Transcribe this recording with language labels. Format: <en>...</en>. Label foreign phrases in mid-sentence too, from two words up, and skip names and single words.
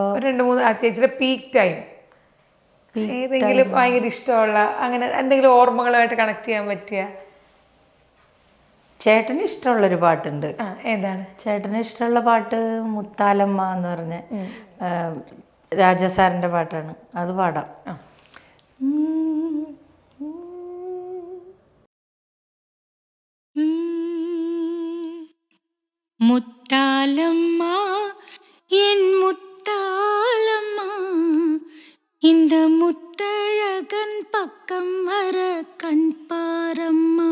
<ml>2-3 ചേച്ചിയുടെ</ml> <en>peak time</en> <ml>ഏതെങ്കിലും ഭയങ്കര ഇഷ്ടമുള്ള അങ്ങനെ എന്തെങ്കിലും ഓർമ്മകളുമായിട്ട് കണക്ട് ചെയ്യാൻ പറ്റിയ? ചേട്ടന് ഇഷ്ടമുള്ളൊരു പാട്ടുണ്ട്. ഏതാണ് ചേട്ടന് ഇഷ്ടമുള്ള പാട്ട്? മുത്താലമ്മ എന്ന് പറഞ്ഞ രാജസാറിൻ്റെ പാട്ടാണ്. അത് പാടാം.</ml> <ta>முத்தாலம்மா என் முத்தாலம்மா இந்த முத்தழகன் பக்கம் வர கண் பாரம்மா.</ta>